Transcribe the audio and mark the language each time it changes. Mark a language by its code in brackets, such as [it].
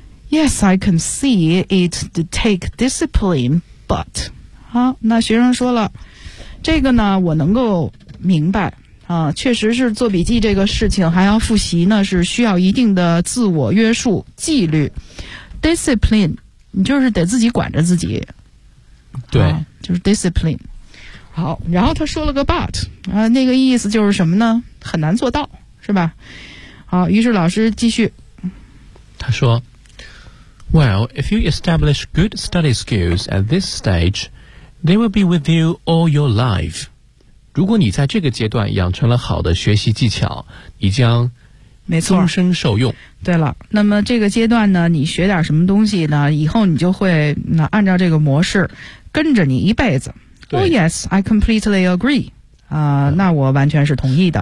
[en] Yes, I can see it to take discipline, but [zh] 好，那学生说了，这个呢，我能够明白啊，确实是做笔记这个事情还要复习呢，是需要一定的自我约束、纪律 ，discipline， 你就是得自己管着自己。对、啊、就是 discipline。好，然后他说了个 but 啊，那个意思就是什么呢？很难做到，是吧？好，于是老师继续，他说 [en] Well, if you establish good study skills at this stage, they will be with you all your life. [zh] 如果你在这个阶段养成了好的学习技巧，你将终身受用。对了，那么这个阶段呢，你学点什么东西呢，以后你就会按照这个模式跟着你一辈子。 [en] Oh yes, I completely agree. [zh] 那我完全是同意的。